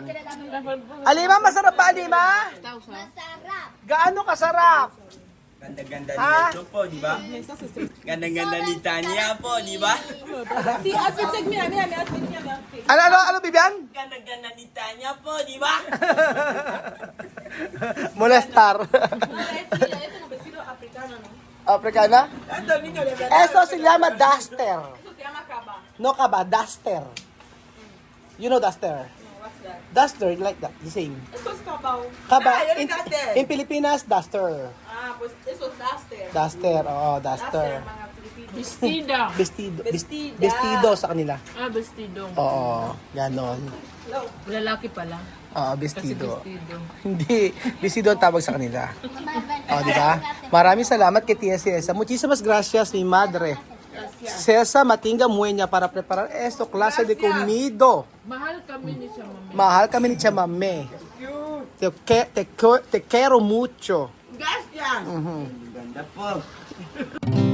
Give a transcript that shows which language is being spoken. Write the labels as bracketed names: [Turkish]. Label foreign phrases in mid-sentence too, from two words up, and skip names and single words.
[Filipino] Alima, masarap ba Alima? Masarap. Gaano kasarap? Ganda-ganda Ha? nito po, di ba? Ganda-ganda ni Tanya po, di ba? Ano, Bibian? Ganda-ganda ni Tanya po, di ba? [Spanish] Molestar. Africana? Esto se llama duster. No kaba, duster. [English] You know duster? Duster, like that, the same. Kaba, in Pilipinas, duster. [Spanish] Pues eso es duster. [Filipino] Duster, oo, duster. Mga Pilipino. Bestida. Vestido sa kanila. [Spanish] Vestido. [Filipino] Oo, ganon. Lalaki pala. Oo, Kasi [Spanish] vestido. vestido. [Filipino] Hindi, vestido ang tawag sa kanila. Di ba? Maraming salamat kay Tia Cesa. [Spanish] Muchísimas gracias, mi madre. Cesa Matinga Mueña para preparar esto clase de comido. [Filipino] Mahal kami ni siya, mami. Mahal kami ni Chamame. [Spanish] Te quiero mucho. [Filipino] Gas yan! Ganda po.